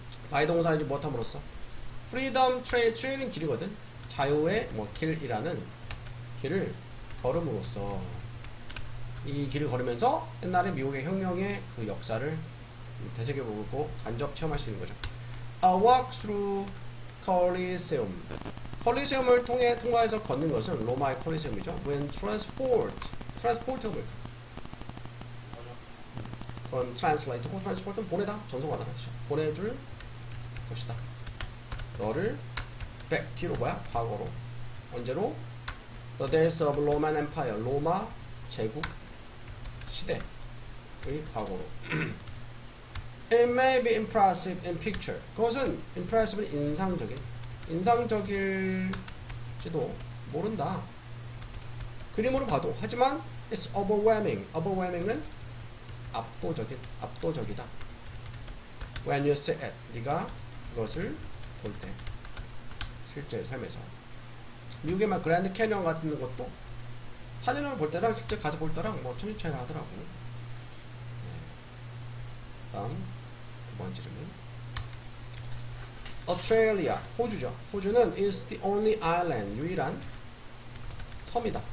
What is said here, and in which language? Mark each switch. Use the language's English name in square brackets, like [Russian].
[Korean] by 동사이지 못함으로써. freedom trail은 길이거든. 자유의 길이라는 길을 걸음으로써, 이 길을 걸으면서 옛날에 미국의 혁명의 그 역사를 되새겨보고 간접 체험할 수 있는 거죠. [English] A walk through Coliseum. [Korean] 콜리세움을 통과해서 걷는 것은 로마의 콜리세움이죠. When transport가 뭘까? 그럼 translate고, transport는 보내다, 전송하다 뜻이죠. 보내줄 것이다. 너를 back, 뒤로 뭐야? 과거로. 언제로? [English] The days of Roman Empire. [Korean] 로마 제국 시대의 과거로. [English] It may be impressive in picture. [Korean] 그것은 impressive는 인상적일지도 모른다. 그림으로 봐도. 하지만 [English] it's overwhelming. [Korean] overwhelming은 압도적이다. [English] When you see it. [Korean] 네가 그것을 볼 때. 실제 삶에서. 미국의 막 그랜드 캐니언 같은 것도 사진을 볼 때랑 직접 가서 볼 때랑 뭐 천지 차이가 하더라고. 다음 두 번째 질문. Australia, 호주죠. 호주는 [English] is the only island, [Korean] 유일한 섬이다.